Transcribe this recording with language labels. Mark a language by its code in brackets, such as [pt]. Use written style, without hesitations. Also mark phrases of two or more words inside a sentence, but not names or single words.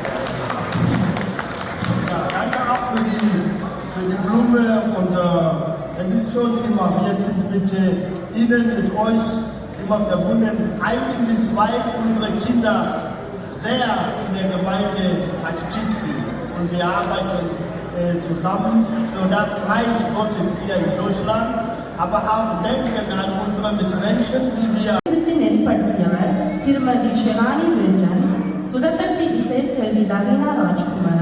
[de] Ja, danke auch für die Blume und Es ist schon immer, wir sind mit Ihnen, mit euch immer verbunden, eigentlich weil unsere Kinder sehr in der Gemeinde aktiv sind. Und wir arbeiten zusammen für das Reich Gottes hier in Deutschland, aber auch denken an unsere Mitmenschen, wie wir [ta] ஏற்படுத்தியவர் திருமதி ஷிவானி வில்டன், சுடத்தட்டி இசை செல்வி நவீனா ராஜ்குமார்.